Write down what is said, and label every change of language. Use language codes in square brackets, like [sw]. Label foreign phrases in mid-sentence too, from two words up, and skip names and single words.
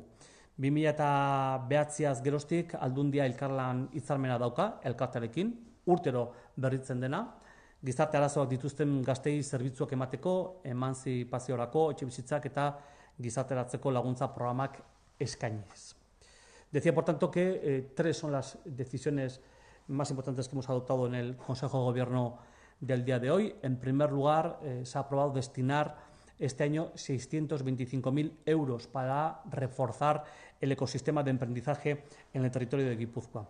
[eu] 2009az geroztik Aldundia elkarlan hitzarmena dauka elkartearekin, urtero berritzen dena, gizarte arazoak dituzten gaztei zerbitzuak emateko, emantzipaziorako, etxebizitzak eta gizarteratzeko laguntza programak eskainiz. [es] Decía, por tanto, que tres son las decisiones más importantes que hemos adoptado en el Consejo de Gobierno del día de hoy. En primer lugar, se ha aprobado destinar este año 625.000 euros para reforzar el ecosistema de emprendizaje en el territorio de Guipúzcoa.